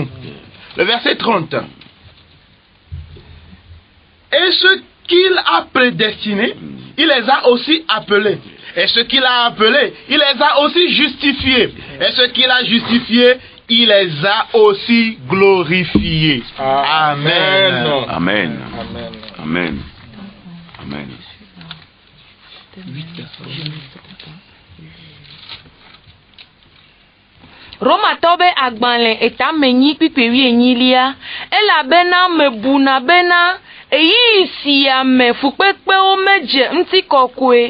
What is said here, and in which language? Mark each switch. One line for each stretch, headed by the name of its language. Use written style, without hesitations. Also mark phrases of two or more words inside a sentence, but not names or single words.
French: Le verset 30. Et ce qu'il a prédestiné, il les a aussi appelés. Et ce qu'il a appelés, il les a aussi justifiés. Et ce qu'il a justifiés, il les a aussi glorifiés. Amen. Amen. Amen. Amen.
Ewe: Roma tobe agbanle etamenyi pipewi enyilia elabena mebuna bena eyi si ame fukpekpe o meje nti kokwe